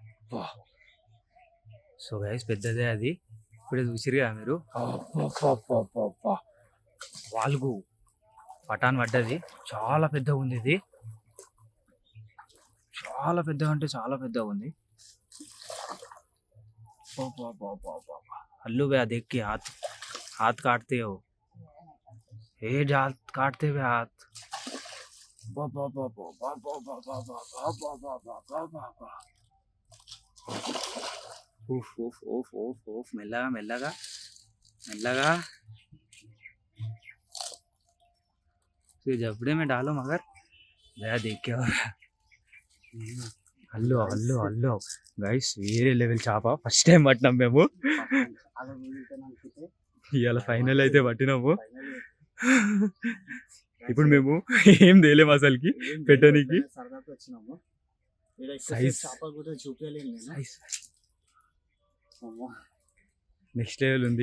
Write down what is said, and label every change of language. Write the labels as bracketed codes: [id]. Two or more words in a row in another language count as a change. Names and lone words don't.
[te] అబ్బా. [en] so guys [te] పెద్దదే అది, ఇప్పుడే చూసిరుగా మీరు. అబ్బా. వాల్గు పటాన్ పడ్డది, చాలా పెద్దగా ఉంది ఇది, చాలా పెద్దగా అంటే చాలా పెద్దగా ఉంది. [hi] हल्लू बे देख के हाथ हाथ काटते हो, ए हाथ काटते हुए हाथ. उफ उफ उफ उफ उफ [te] మెల్లగా మెల్లగా మెల్లగా. [hi] तो जबड़े में डालो मगर भैया देख के. [te] और [en] hello hello hello guys, [te] వేరే లెవెల్ చేప, [en] first time [te] పట్టినాం మేము. ఇవాళ ఫైనల్ అయితే పట్టినాము. ఇప్పుడు మేము ఏం తేలేము అసలుకి పెట్టడానికి. [en] next level [te] ఉంది.